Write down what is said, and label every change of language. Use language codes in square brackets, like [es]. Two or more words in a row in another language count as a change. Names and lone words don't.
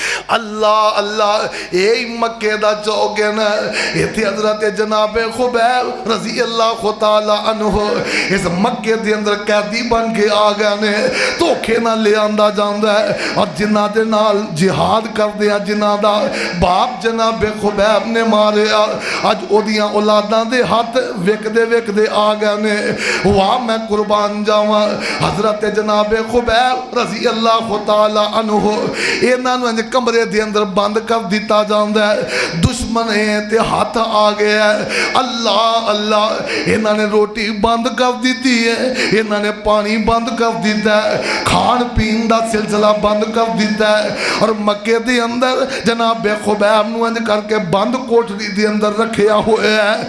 [pa] ਅੱਲਾਹ ਅੱਲਾਹ ਯਹੀ ਮੱਕੇ ਦਾ ਚੌਕ ਹੈ ਨਾ। ਇੱਥੇ ਹਜ਼ਰਤ ਜਨਾਬ ਖ਼ੁਬੈਬ [ar] رضي الله تعالى عنه [pa] ਇਸ ਮੱਕੇ ਦੇ ਅੰਦਰ ਕੈਦੀ ਬਣ ਕੇ ਆ ਗਏ ਨੇ। ਧੋਖੇ ਨਾਲ ਲੇ ਆਂਦਾ ਜਾਂਦਾ ਹੈ ਔਰ ਜਿਨ੍ਹਾਂ ਦੇ ਨਾਲ ਜਿਹਾਦ ਕਰਦੇ ਆ ਜਿਨ੍ਹਾਂ ਦਾ ਬਾਪ ਜਨਾਬ ਖ਼ੁਬੈਬ ਨੇ ਮਾਰਿਆ ਅੱਜ ਓਦੀਆਂ ਔਲਾਦਾਂ ਦੇ ਹੱਥ ਵਿਕਦੇ ਵਿਕਦੇ ਆ ਗਏ ਨੇ। ਵਾਹ ਮੈਂ ਕੁਰਬਾਨ ਜਾਵਾਂ ਹਜ਼ਰਤ ਜਨਾਬ ਖ਼ੁਬੈਬ [ar] رضي الله تعالى عنه [pa] ਇਨ੍ਹਾਂ ਨੂੰ ਇੰਜ ਕਮਰੇ ਦੇ ਅੰਦਰ ਬੰਦ ਕਰ ਦਿੱਤਾ ਜਾਂਦਾ ਹੈ। ਦੁਸ਼ਮਣ ਹੈ ਤੇ ਹੱਥ ਆ ਗਿਆ ਹੈ। ਅੱਲਾਹ ਅੱਲਾਹ ਇਨ੍ਹਾਂ ਨੇ ਰੋਟੀ ਬੰਦ ਕਰ ਦਿੱਤੀ ਹੈ, ਇਨ੍ਹਾਂ ਨੇ ਪਾਣੀ ਬੰਦ ਕਰ ਦਿੱਤਾ ਹੈ, ਖਾਣ ਪੀਣ ਕਾ ਸਿਲਸਿਲਾ ਬੰਦ ਕਰ ਦਿੱਤਾ ਹੈ ਔਰ ਮੱਕੇ ਦੇ ਅੰਦਰ ਜਨਾਬ ਖ਼ੁਬੈਬ ਨੂੰ ਇੰਜ ਕਰਕੇ ਬੰਦ ਕੋਠੜੀ ਦੇ ਅੰਦਰ ਰੱਖਿਆ ਹੋਇਆ ਹੈ।